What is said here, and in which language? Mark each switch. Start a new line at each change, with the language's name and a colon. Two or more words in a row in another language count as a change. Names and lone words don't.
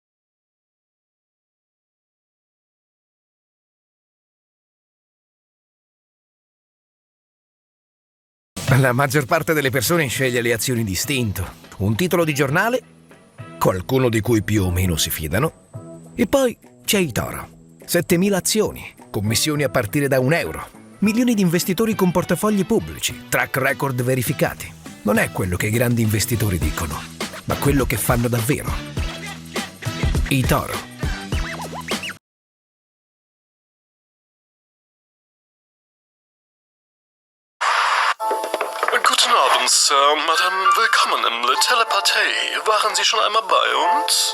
Italian: La maggior parte delle persone sceglie le azioni d'istinto, un titolo di giornale, qualcuno di cui più o meno si fidano, e poi c'è eToro. 7.000 azioni, commissioni a partire da €1, milioni di investitori con portafogli pubblici, track record verificati. Non è quello che i grandi investitori dicono, ma quello che fanno davvero. eToro.
German: Guten Abend, Sir. Madame, willkommen im Le Telepathie. Waren Sie schon einmal bei uns?